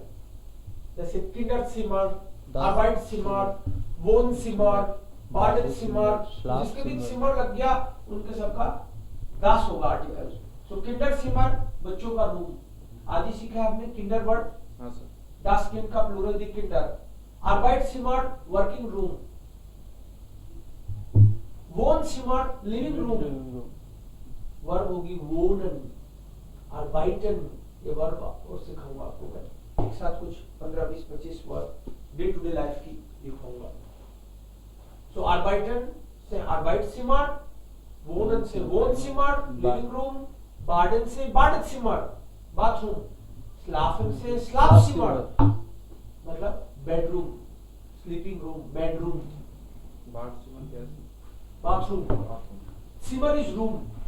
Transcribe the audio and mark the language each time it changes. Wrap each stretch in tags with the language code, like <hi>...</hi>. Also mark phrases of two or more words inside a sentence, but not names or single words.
<hi>जैसे</hi> <de>Kinder Zimmer, Arbeit Zimmer, Wohn Zimmer, Baden Zimmer,</de> <hi>जिसके भी सिमर लग गया उनके सबका दास होगा आर्टिकल। सो</hi> <de>Kinder Zimmer</de> <hi>बच्चों का रूम, आदि सीखा है हमने किंडर वर्ड। हाँ सर।</hi> <de>Das Kind का प्लूरल die Kinder. Arbeitszimmer</de> <en>working room,</en> <de>Wohnzimmer</de> <en>living room,</en> <de>वर्ब होगी wohnen, arbeiten,</de> <hi>ये वर्ब और सिखाऊंगा आपको मैं एक साथ कुछ 15, 20, 25 वर्ब</hi> <en>day to day life</en> <hi>की दिखाऊंगा। सो arbeiten से Arbeitszimmer, wohnen से Wohnzimmer</hi> <en>living room,</en> <hi>baden से Badezimmer बाथरूम, स्लाफन से स्लाफसिमर मतलब</hi> <en>bedroom, sleeping room, bedroom. Bathroom. सिमर is room।</en>